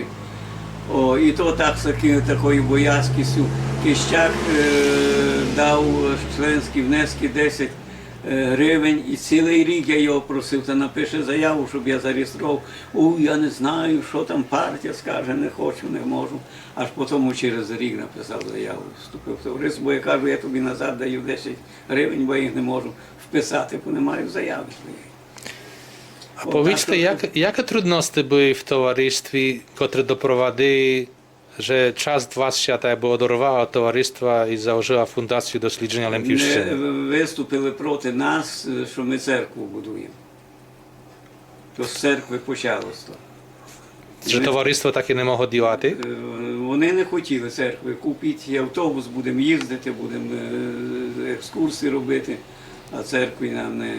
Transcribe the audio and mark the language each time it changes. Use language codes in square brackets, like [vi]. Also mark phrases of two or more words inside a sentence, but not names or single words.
[uk] І то так такою боязкістю Кищак дав членські внески 10 гривень, і цілий рік я його просив, та напише заяву, щоб я зареєстрував. Я не знаю, що там партія скаже, не хочу, не можу. Аж потім через рік написав заяву, вступив в товариство, бо я кажу, я тобі назад даю 10 гривень, бо я їх не можу вписати, бо не маю заяви своєї. [pl] A powiedzcie, jakie trudności były w towarzystwie, które doprowadziły, że czas was się tak jakby oderwała od towarzystwa i założyła fundację doświadczenia Lempівщини? [uk] Виступили проти нас, що ми церкву будуємо. То з церкви почалося. Że товариство таки не могло діяти? Вони не хотіли церкви. Купіть автобус, будемо їздити, будемо екскурсії робити, а церкві нам не.